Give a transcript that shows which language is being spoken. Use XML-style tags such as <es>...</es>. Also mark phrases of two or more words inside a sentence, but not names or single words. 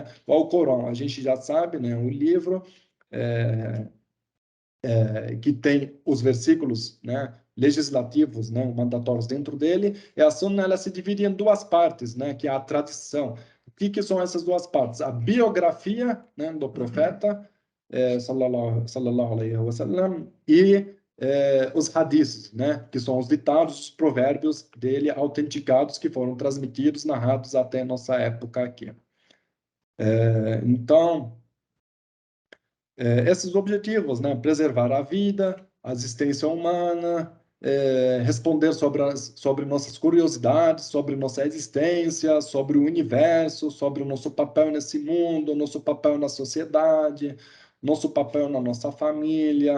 <pt>O Alcorão, a gente já sabe, né? Um livro que tem os versículos, né, legislativos, né, mandatórios dentro dele, e a Sunna ela se divide em duas partes, né, que é a tradição. O que são essas duas partes? A biografia, né, do profeta,</pt> <ar>صلى الله عليه وسلم,</ar> <pt>e os hadiths, né, que são os ditados, os provérbios dele autenticados que foram transmitidos, narrados até nossa época aqui. Então, esses objetivos, né? Preservar a vida, a existência humana, responder sobre nossas curiosidades, sobre nossa existência, sobre o universo, sobre o nosso papel nesse mundo, nosso papel na sociedade, nosso papel na nossa família.</pt>